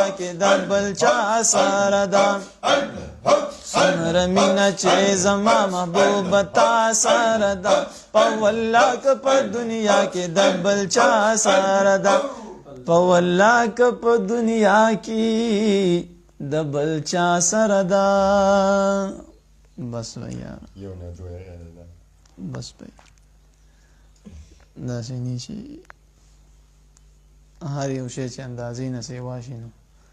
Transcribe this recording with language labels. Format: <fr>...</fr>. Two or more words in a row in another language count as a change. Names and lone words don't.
<ps>کې د بل چا سره ده څومره مینه چې زما محبوبه تا سره ده په والله که په دنیا کې د بل چا سره ده په والله که په دنیا کې د بل چا سره ده</ps> <ur>بس بھیا بس بھیا</ur> <ps>داسې نه چې هر یو شی چې اندازې نه سیوا شي نو</ps>